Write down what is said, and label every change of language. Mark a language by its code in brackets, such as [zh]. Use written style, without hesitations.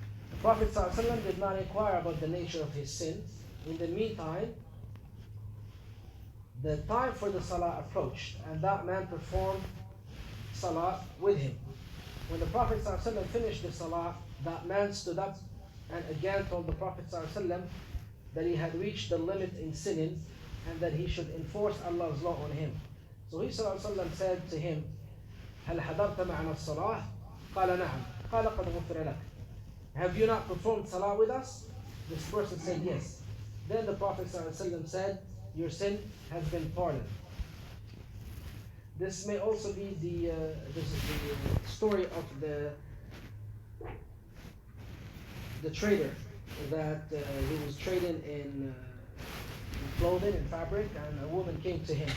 [en] The Prophet sallallahu alaihi wasallam did not inquire about the nature of his sins. In the meantime, the time for the salah approached, and that man performed salah with him. When the Prophet ﷺ finished the salah, that man stood up and again told the Prophet ﷺ that he had reached the limit in sinning and that he should enforce Allah's law on him. So he ﷺ said to him, [ar] هل حضرت معنا الصلاة؟ قال نعم. قال قد غفر لك. [en] Have you not performed salah with us? This person said yes. Then the Prophet ﷺ said, your sin has been pardoned. This may also be the story of the trader that he was trading in clothing and fabric, and a woman came to him.